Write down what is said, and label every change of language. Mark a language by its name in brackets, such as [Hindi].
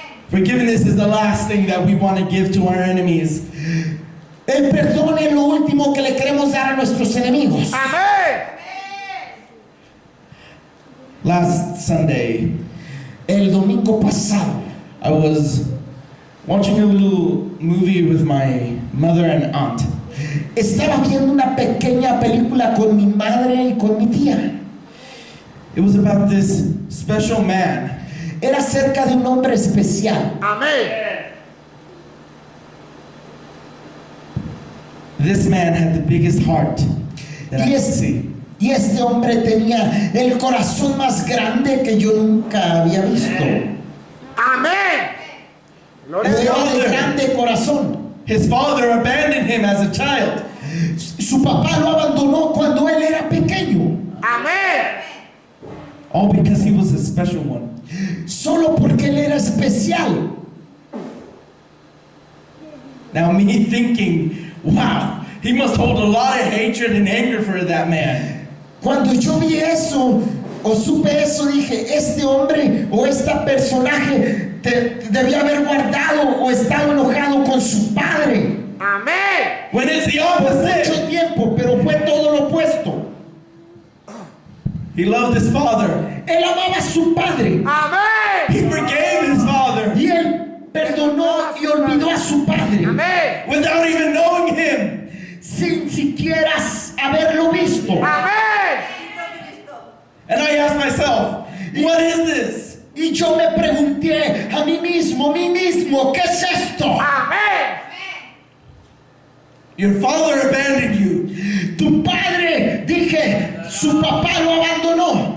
[English] Forgiveness is the last thing that we want to give to our enemies. [Spanish] El perdón es lo último que le queremos dar a nuestros enemigos. Amén. [English] Last Sunday, [Spanish] El domingo pasado, [English] I was watching a little movie with my mother and aunt. [Spanish] estaba viendo una pequeña película con mi madre y con mi tía. [English] It was about this special man. [Spanish] Era acerca de un hombre especial. Amén. [English] This man had the biggest heart that I could see. [Spanish] Y este hombre tenía el corazón más grande que yo nunca había visto. Amén. Gloria a o era Dios. de grande corazón. [English] His father abandoned him as a child. [Spanish] Su papá lo abandonó cuando él era pequeño, Amén. [English] All because he was a special one. [Spanish] solo porque él era especial. [English] Now me thinking, wow, he must hold a lot of hatred and anger for that man. [Spanish] Cuando yo vi eso o supe eso, dije, este hombre o este personaje debía haber guardado o estado enojado con su padre. Amén. [English] When it's the [Spanish] Por [English] opposite. [Spanish] mucho tiempo, pero fue todo lo opuesto. [English] He loved his father. [Spanish] Él amaba a su padre Amén. [English] He forgave his father [Spanish] y él perdonó y olvidó a su padre Amén. [English] without even knowing him. [Spanish] sin siquiera haberlo visto. Amén. [English] And I asked myself, what is this? [Spanish] Y yo me pregunté a mí mismo, ¿qué es esto? Amén. [English] Your father abandoned you. [Spanish] Tu padre, dije, su papá lo abandonó.